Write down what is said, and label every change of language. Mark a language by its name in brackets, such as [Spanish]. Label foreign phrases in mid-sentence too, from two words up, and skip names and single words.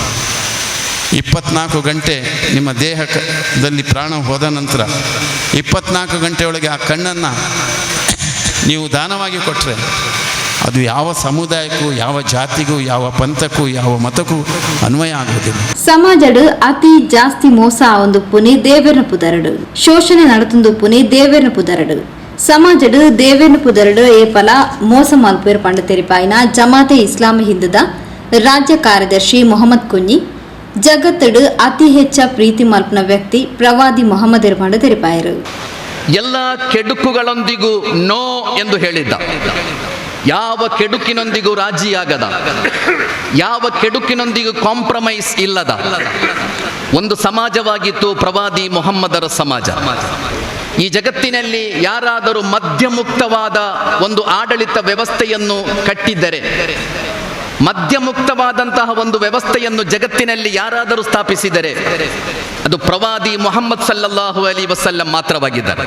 [Kannada] 24 ಗಂಟೆ ನಿಮ್ಮ ದೇಹದಲ್ಲಿ ಪ್ರಾಣ ಹೋದ ನಂತರ 24 ಗಂಟೆ ಒಳಗೆ ಆ ಕಣ್ಣನ್ನು ನೀವು ದಾನವಾಗಿ ಕೊಟ್ಟರೆ ಅದು ಯಾವ ಸಮುದಾಯಕ್ಕೂ, ಯಾವ ಜಾತಿಗೂ, ಯಾವ ಪಂಥಕ್ಕೂ, ಯಾವ ಮತಕ್ಕೂ ಅನ್ವಯ ಆಗುವುದಿಲ್ಲ. [Tulu] ಸಮಾಜಡ್ ಅತಿ ಜಾಸ್ತಿ ಮೋಸ ಒಂದು ಪುನಿ ದೇವೇರ್ನ ಪುದರಡು, ಶೋಷಣೆ ನಡತೊಂದು ಪುನಿ ದೇವೇರ್ನ ಪುದರಡು. ಸಮಾಜಡ್ ದೇವೇರ್ನ ಪುದರಡು ಏಪಲ ಮೋಸ ಮಲ್ಪೇರ್ ಪಂಡ ತೆರಿಪಾಯಿನ ಜಮಾತೆ ಇಸ್ಲಾಂ ಹಿಂದದ ರಾಜ್ಯ ಕಾರ್ಯದರ್ಶಿ ಮೊಹಮ್ಮದ್ ಕುಂಜಿ ಜಗತ್ತಡು ಅತಿ ಹೆಚ್ಚ ಪ್ರೀತಿ ಮಲ್ಪನ ವ್ಯಕ್ತಿ ಪ್ರವಾದಿ ಮೊಹಮ್ಮದ್ ಪಂಡ ತೆರಿಪಾಯರು. [Kannada] ಎಲ್ಲ ಕೆಡುಕುಗಳೊಂದಿಗೂ ನೋ ಎಂದು ಹೇಳಿದ್ದ. ಯಾವ ಕೆಡುಕಿನೊಂದಿಗೂ ರಾಜಿಯಾಗದ, ಯಾವ ಕೆಡುಕಿನೊಂದಿಗೂ ಕಾಂಪ್ರಮೈಸ್ ಇಲ್ಲದ ಒಂದು ಸಮಾಜವಾಗಿತ್ತು ಪ್ರವಾದಿ ಮೊಹಮ್ಮದರ ಸಮಾಜ. ಈ ಜಗತ್ತಿನಲ್ಲಿ ಯಾರಾದರೂ ಮದ್ಯಮುಕ್ತವಾದ ಒಂದು ಆಡಳಿತ ವ್ಯವಸ್ಥೆಯನ್ನು ಕಟ್ಟಿದ್ದರೆ, ಮದ್ಯಮುಕ್ತವಾದಂತಹ ಒಂದು ವ್ಯವಸ್ಥೆಯನ್ನು ಜಗತ್ತಿನಲ್ಲಿ ಯಾರಾದರೂ ಸ್ಥಾಪಿಸಿದರೆ ಅದು ಪ್ರವಾದಿ ಮೊಹಮ್ಮದ್ [Arabic] صلى الله عليه وسلم [Kannada] ಮಾತ್ರವಾಗಿದ್ದಾರೆ.